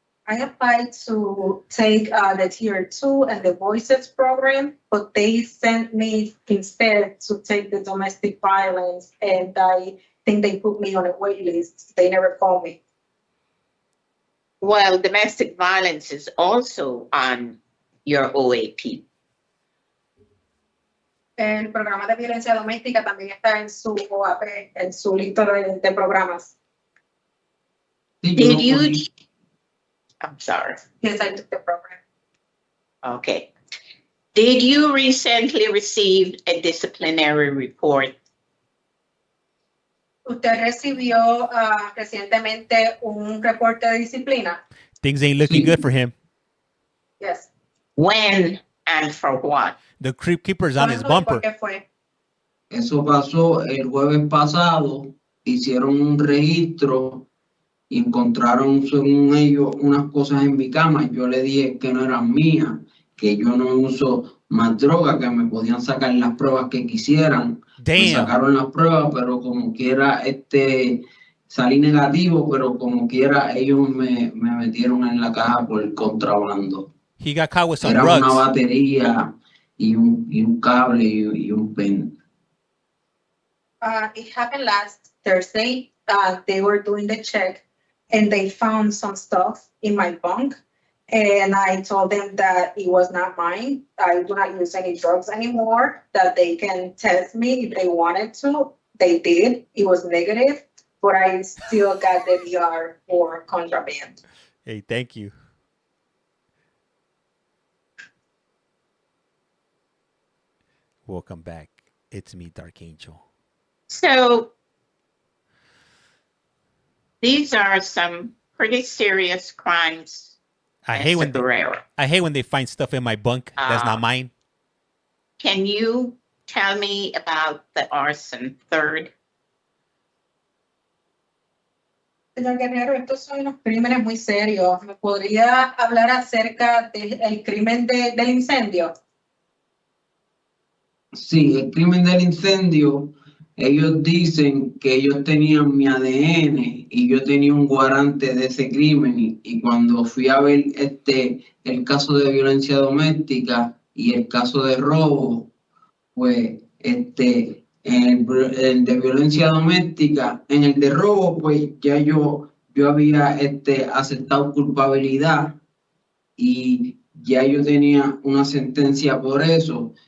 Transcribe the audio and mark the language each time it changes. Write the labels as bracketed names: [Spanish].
[English] I applied to take the tier 2 and the voices program, but they sent me instead to take the domestic violence, and I think they put me on a wait list. They never called me. Well, domestic violence is also on your OAP. [Spanish] El programa de violencia doméstica también está en su OAP, en su lista de programas. [English] Did you? I'm sorry. Yes, I took the program. Okay. Did you recently receive a disciplinary report? [Spanish] ¿Usted recibió recientemente un reporte de disciplina? [English] Things ain't looking good for him. Yes. When and for what? The creep keeper's on his [Spanish] ¿Cuándo y por qué fue? Eso pasó el jueves pasado, hicieron un registro y encontraron, según ellos, unas cosas en mi cama. Yo le dije que no eran mías, que yo no uso más droga, que me podían sacar las pruebas que quisieran. [English] Damn. [Spanish] Me sacaron las pruebas, pero como quiera, salí negativo, pero como quiera, ellos me metieron en la caja por el contrabando. [English] He got caught with some [Spanish] Era [English] drugs. [Spanish] una batería y un cable y un pen. [English] It happened last Thursday. They were doing the check and they found some stuff in my bunk. And I told them that it was not mine. I do not use any drugs anymore, that they can test me if they wanted to. They did. It was negative, but I still got the VR for contraband. Hey, thank you. Welcome back. It's me, Dark Angel. So these are some pretty serious crimes. I hate when they find stuff in my bunk that's not mine. Can you tell me about the arson third? [Spanish] Señor Guerrero, estos son unos crímenes muy serios. ¿Me podría hablar acerca del crimen del incendio? Sí, el crimen del incendio, ellos dicen que ellos tenían mi ADN y yo tenía un guarante de ese crimen y cuando fui a ver el caso de violencia doméstica y el caso de robo, pues el de violencia doméstica, en el de robo, pues ya yo había aceptado culpabilidad y ya yo tenía una sentencia por eso.